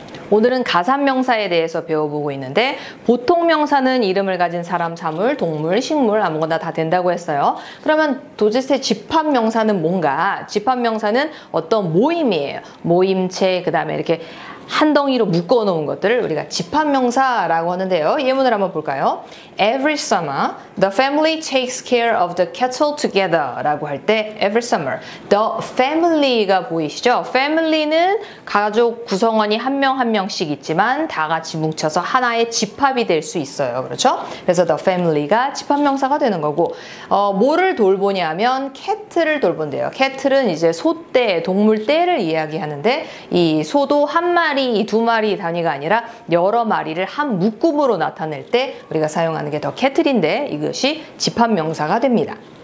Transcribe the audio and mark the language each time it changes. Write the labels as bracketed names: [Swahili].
[Korean] 오늘은 가산명사에 대해서 배워보고 있는데 보통 명사는 이름을 가진 사람, 사물, 동물, 식물 아무거나 다 된다고 했어요. 그러면 도대체 집합명사는 뭔가? 집합명사는 어떤 모임이에요. 모임체, 그 다음에 이렇게 한 덩이로 묶어 놓은 것들을 우리가 집합명사라고 하는데요. 예문을 한번 볼까요? [English] Every summer, the family takes care of the cattle together [Korean] 라고 할 때 [English] every summer, the family가 [Korean] 보이시죠? family는 가족 구성원이 한 명 한 명씩 있지만 다 같이 뭉쳐서 하나의 집합이 될 수 있어요. 그렇죠? 그래서 the family가 집합명사가 되는 거고 뭐를 돌보냐 하면 cat를 돌본대요. cat은 이제 소떼, 동물떼를 이야기하는데 이 소도 한 마리 두 마리 단위가 아니라 여러 마리를 한 묶음으로 나타낼 때 우리가 사용하는 게 더 캐틀인데 이것이 집합명사가 됩니다.